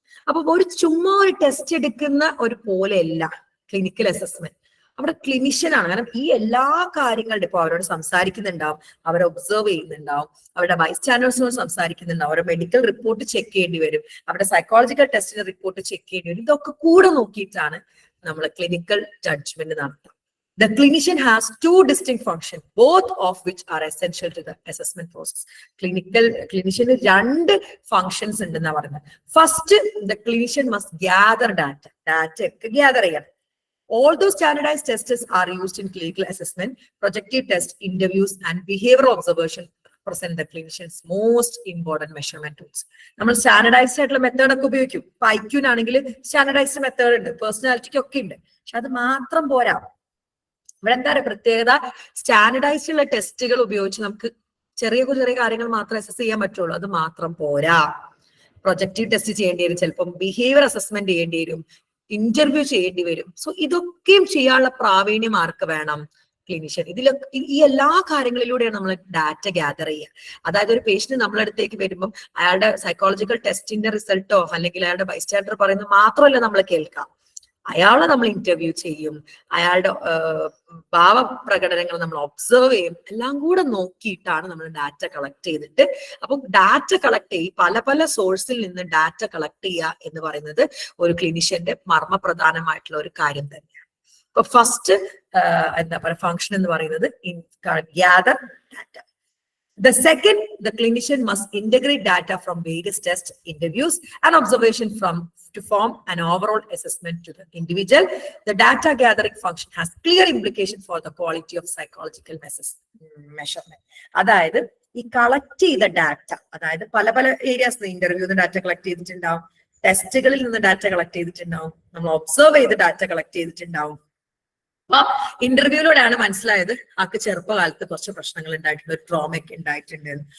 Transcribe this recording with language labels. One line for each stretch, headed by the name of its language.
Malayalam: അപ്പൊ ചുമ്മാ ഒരു ടെസ്റ്റ് എടുക്കുന്ന ഒരു പോലെയല്ല ക്ലിനിക്കൽ അസസ്മെന്റ്. അവിടെ ക്ലിനിഷ്യൻ ആണ്. കാരണം ഈ എല്ലാ കാര്യങ്ങളുടെ ഇപ്പൊ അവരോട് സംസാരിക്കുന്നുണ്ടാവും, അവരെ ഒബ്സർവ് ചെയ്യുന്നുണ്ടാവും, അവരുടെ ബൈ സ്റ്റാൻഡേഴ്സിനോട് സംസാരിക്കുന്നുണ്ടാവും, അവരുടെ മെഡിക്കൽ റിപ്പോർട്ട് ചെക്ക് ചെയ്യേണ്ടി വരും, അവരുടെ സൈക്കോളജിക്കൽ ടെസ്റ്റിന്റെ റിപ്പോർട്ട് ചെക്ക് ചെയ്യേണ്ടി വരും. ഇതൊക്കെ കൂടെ നോക്കിയിട്ടാണ് നമ്മൾ ക്ലിനിക്കൽ ജഡ്ജ്മെന്റ് നടത്തുക.
English: The clinician has two distinct functions, both of which are essential to the assessment process.
Malayalam: Clinician രണ്ട് functions ഉണ്ടെന്നാ പറയുന്നത്.
English: First, the clinician must gather data.
Malayalam: Data ഒക്കെ gather ചെയ്യണം.
English: Although standardized tests are used in clinical assessment, projective test, interviews, and behavioral observation represent the clinician's most important measurement tools.
Malayalam: നമ്മൾ standardised ആയിട്ടുള്ള method ഒക്കെ ഉപയോഗിക്കും. ഇപ്പൊ ഐക്യൂനാണെങ്കിൽ standardised method ഉണ്ട്, പേഴ്സണാലിറ്റിക്ക് ഒക്കെ ഉണ്ട്. പക്ഷെ അത് മാത്രം പോരാ. ഇവിടെ എന്താ പറയുക പ്രത്യേകത, സ്റ്റാൻഡർഡൈസ്ഡ് ഉള്ള ടെസ്റ്റുകൾ ഉപയോഗിച്ച് നമുക്ക് ചെറിയ ചെറിയ കാര്യങ്ങൾ മാത്രമേ അസസ് ചെയ്യാൻ പറ്റുള്ളൂ. അത് മാത്രം പോരാ. പ്രൊജക്റ്റീവ് ടെസ്റ്റ് ചെയ്യേണ്ടി വരും, ചിലപ്പം ബിഹേവിയർ അസസ്മെന്റ് ചെയ്യേണ്ടി വരും, ഇന്റർവ്യൂ ചെയ്യേണ്ടി വരും. സോ ഇതൊക്കെയും ചെയ്യാനുള്ള പ്രാവീണ്യം ആർക്ക് വേണം? ക്ലിനിഷ്യൻ. ഇതിലൊക്കെ ഈ എല്ലാ കാര്യങ്ങളിലൂടെയാണ് നമ്മൾ ഡാറ്റ ഗ്യാദർ ചെയ്യുക. അതായത് ഒരു പേഷ്യന്റ് നമ്മളടുത്തേക്ക് വരുമ്പം അയാളുടെ സൈക്കോളജിക്കൽ ടെസ്റ്റിന്റെ റിസൾട്ടോ അല്ലെങ്കിൽ അയാളുടെ ബൈസ്റ്റാൻഡർ പറയുന്നത് മാത്രമല്ല നമ്മൾ കേൾക്കാം. അയാളെ നമ്മൾ ഇന്റർവ്യൂ ചെയ്യും, അയാളുടെ ഭാവപ്രകടനങ്ങൾ നമ്മൾ ഒബ്സർവ് ചെയ്യും. എല്ലാം കൂടെ നോക്കിയിട്ടാണ് നമ്മൾ ഡാറ്റ കളക്ട് ചെയ്തിട്ട്, അപ്പം ഡാറ്റ കളക്ട് ചെയ്യും, പല പല സോഴ്സിൽ നിന്ന് ഡാറ്റ കളക്ട് ചെയ്യുക എന്ന് പറയുന്നത് ഒരു ക്ലിനിഷ്യന്റെ മർമ്മപ്രധാനമായിട്ടുള്ള ഒരു കാര്യം തന്നെയാണ്. ഇപ്പൊ ഫസ്റ്റ് എന്താ പറയുക ഫംഗ്ഷൻ എന്ന് പറയുന്നത് gather data.
English: The second, the clinician must integrate data from various tests, interviews, and observation to form an overall assessment to the individual. The data gathering function has clear implications for the quality of psychological measurement.
Malayalam: അതായത് ഈ collect ചെയ്ത data, അതായത് പല പല areas interview data collect ചെയ്തിട്ടുണ്ടാവും, ടെസ്റ്റുകളിൽ നിന്ന് data collect ചെയ്തിട്ടുണ്ടാവും, നമ്മൾ ഒബ്സർവ് ചെയ്ത് ഡാറ്റ കളക്ട് ചെയ്തിട്ടുണ്ടാവും. അപ്പൊ ഇന്റർവ്യൂയിലൂടെയാണ് മനസ്സിലായത് ആൾക്ക് ചെറുപ്പകാലത്ത് കുറച്ച് പ്രശ്നങ്ങൾ ഉണ്ടായിട്ടുണ്ട്, ഒരു ട്രോമ ഒക്കെ ഉണ്ടായിട്ടുണ്ട്.